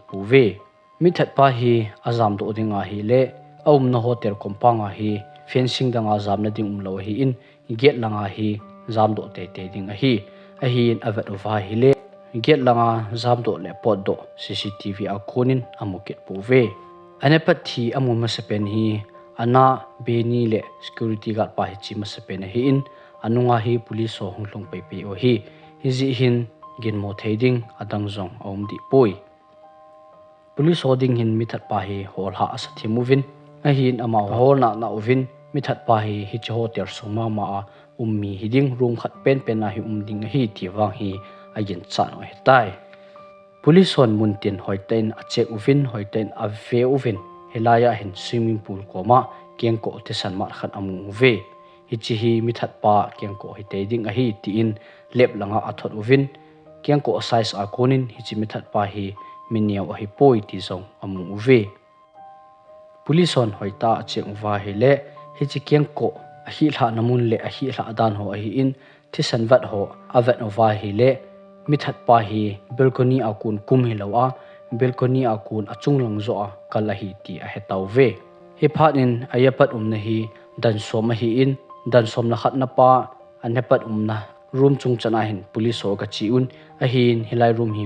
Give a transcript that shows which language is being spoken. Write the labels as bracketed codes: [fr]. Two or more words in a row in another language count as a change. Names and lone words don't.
[tcz] puve mithat pa hi azam do dinga hi le aumna hotel kompanga hi fencing danga zamna ding umlo hi in gate langa hi zam do te te ding a hi ahin avat ova hi le gate langa zam do le pot do cctv a khonin amu kit puve anepat thi amu masapen hi ana beni le [en] security guard [tcz] pa hi chi masapen hi in anunga hi police ho hunglong pe pe o hi hizi hin gin mo thading adang zong om di poi police holding hin mithat pa hi hol ha asathi movin ahin ama hol na ovin mithat pa hi hi cho ter suma ma ummi hiding room khat pen pen na hi umding hi tiwang hi agin chan oi tai police hon muntin hoiten ache uvin hoiten ave uvin helaya hin [en] swimming pool [tcz] koma kengko tesan mar khat amu ve hichi hi mithat pa kengko hi te ding a hi ti in lep langa athot uvin kengko size a konin hichi mithat pa hi miniaw a hi poi ti zong amu ve police hon hoita ache uwa hi le hichi kengko a hi hla namun le a hi hla dan ho a hi in thisan vat ho avat ova hi le mithat pa hi balcony akun kum hi lawa balcony akun achung lang zo a kalahi ti a hetaw ve hi phanin ayapat umna hi dan som hi in dan som na khat na pa anepat umna room chung chana hin police ho ka chi un a hin hilai room hi